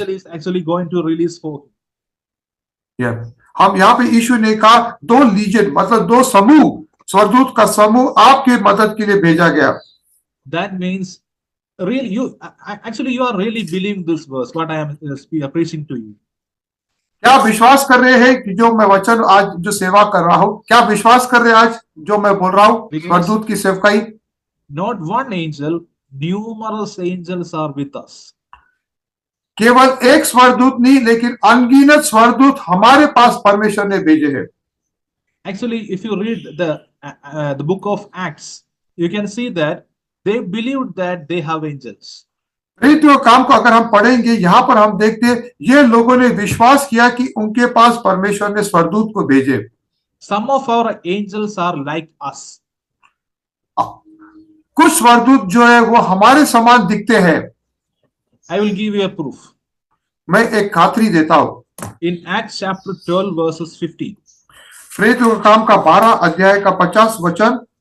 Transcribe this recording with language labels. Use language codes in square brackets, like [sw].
[en] Angel is actually going to release for him. [hi] हम यहाँ पे यीशु ने कहा दो लीजन मतलब दो समूह, स्वर्गदूत का समूह आपके मदद के लिए भेजा गया। [en] That means really you are really believing this verse, what I am preaching to you. [hi] क्या विश्वास कर रहे हैं कि जो मैं वचन आज जो सेवा कर रहा हूँ, क्या विश्वास कर रहे हैं आज जो मैं बोल रहा हूँ स्वर्गदूत की सेवकाई? [en] Not one angel, numerous angels are with us. [hi] केवल एक स्वर्गदूत नहीं, लेकिन अनगिनत स्वर्गदूत हमारे पास परमेश्वर ने भेजे हैं। [en] Actually, if you read the book of Acts, you can see that they believed that they have angels. [hi] प्रेरितों काम को अगर हम पढ़ेंगे, यहाँ पर हम देखते हैं ये लोगों ने विश्वास किया कि उनके पास परमेश्वर ने स्वर्गदूत को भेजे। [en] Some of our angels are like us. [hi] कुछ स्वर्गदूत जो है वो हमारे समान दिखते हैं। [en] I will give you a proof. [hi] मैं एक खातरी देता हूं। [en] In Acts chapter 12 verses 15. [hi] प्रेरितों का काम का 12 अध्याय का 50 वचन।